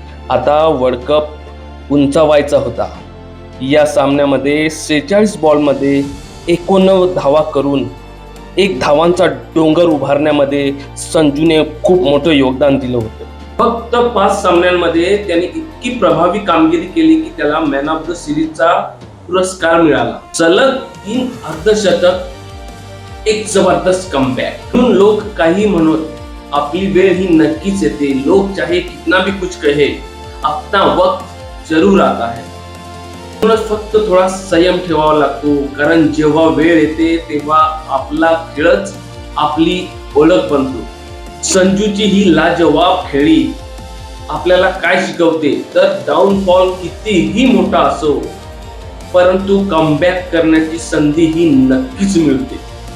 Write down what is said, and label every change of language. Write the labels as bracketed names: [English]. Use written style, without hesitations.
[Marathi] आता world cup उंचावायचा होता. या सामन्यामध्ये 46 बॉलमध्ये 89 धावा करून एक धावांचा डोंगर उभारण्यामध्ये संजूने खूप मोठं योगदान दिलं होतं. फक्त 5 सामन्यांमध्ये त्याने इतकी प्रभावी कामगिरी केली की त्याला मॅन ऑफ द सिरीजचा पुरस्कार मिळाला. सलग 3 अर्धशतक, एक जबरदस्त कमबॅक. म्हणून लोक काही म्हणत, आपली वेळ ही नक्कीच येते. [Hindi] लोक चाहे कितना भी कुछ कहे, अपना वक्त जरूर आता है. [Marathi] म्हणूनच फक्त थोडा संयम ठेवावा लागतो, कारण जेव्हा वेळ येते तेव्हा आपला खेळच आपली ओळख बनतो. संजूची ही लाजवाब खेळी आपल्याला काय शिकवते तर डाऊनफॉल कितीही मोठा असो, परंतु कमबॅक करण्याची संधी ही नक्कीच मिळते.